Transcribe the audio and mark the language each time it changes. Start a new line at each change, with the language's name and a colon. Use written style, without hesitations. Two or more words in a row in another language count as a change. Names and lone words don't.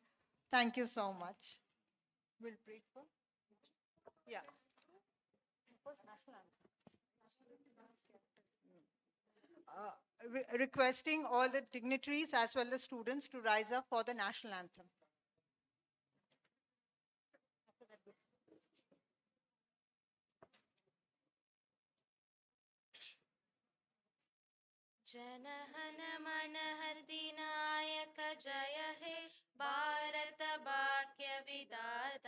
English: Thank you so much. We'll break for? Yeah. First, national anthem. Requesting all the dignitaries as well as students to rise up for the national anthem.
Bangla: জনহন মন হৃদিনায়ক জয় হে ভারত ভাগ্য বিধাতা